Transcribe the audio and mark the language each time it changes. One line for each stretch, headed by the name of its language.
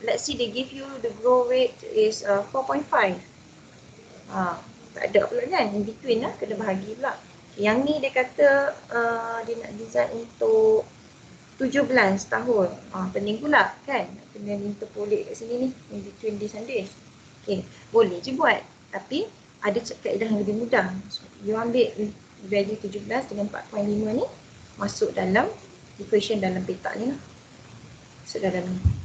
English: Let's say they give you the growth rate is 4.5.
Malay: Tak ada pula kan,
English: in between
Malay: lah, kena bahagi pula. Yang ni dia kata dia nak design untuk 17 tahun. Pening pula kan, kena interpolate kat sini ni,
English: in between this and this.
Malay: Okay, boleh je buat. Tapi ada kaedah yang lebih mudah. So, you ambil value 17 dengan 4.5 ni, masuk dalam equation dalam peta ni lah. Masuk dalam ni.